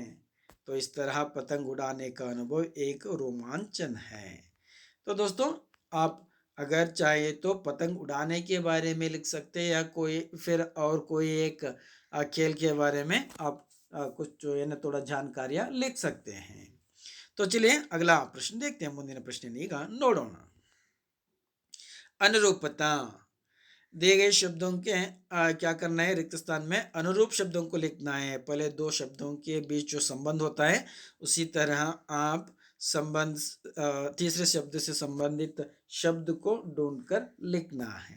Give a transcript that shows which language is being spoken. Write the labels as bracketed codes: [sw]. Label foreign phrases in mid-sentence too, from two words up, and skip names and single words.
[hi] तो इस तरह पतंग उड़ाने का अनुभव एक रोमांचन है। तो दोस्तों, आप अगर चाहे तो पतंग उड़ाने के बारे में लिख सकते हैं, या कोई फिर और कोई एक खेल के बारे में आप कुछ जो है ना थोड़ा जानकारियाँ लिख सकते हैं। तो चलिए अगला प्रश्न देखते हैं। [kn] ಮುಂದಿನ ಪ್ರಶ್ನೆ ಈಗ ನೋಡೋಣ। अनुरूपता। [hi] दिए गए शब्दों के क्या करना है, रिक्त स्थान में अनुरूप शब्दों को लिखना है। पहले दो शब्दों के बीच जो संबंध होता है उसी तरह आप संबंध तीसरे शब्द से संबंधित शब्द को ढूंढकर लिखना है।